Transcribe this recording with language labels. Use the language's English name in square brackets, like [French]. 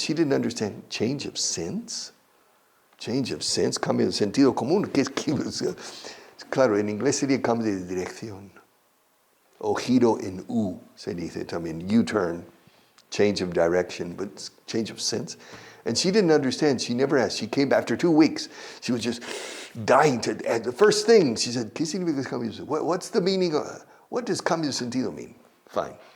[English] She didn't understand change of sense. Change of sense, [Spanish] cambio de sentido común. Claro, en inglés sería cambio de dirección. O giro en U, se dice también. [English] U-turn, change of direction, but change of sense. And she didn't understand. She never asked. She came after 2 weeks. She was just dying to. And the first thing she said, [Spanish] ¿Qué significa cambio de sentido? [English] What's the meaning of? What does [Spanish] cambio de sentido [English] mean? Fine.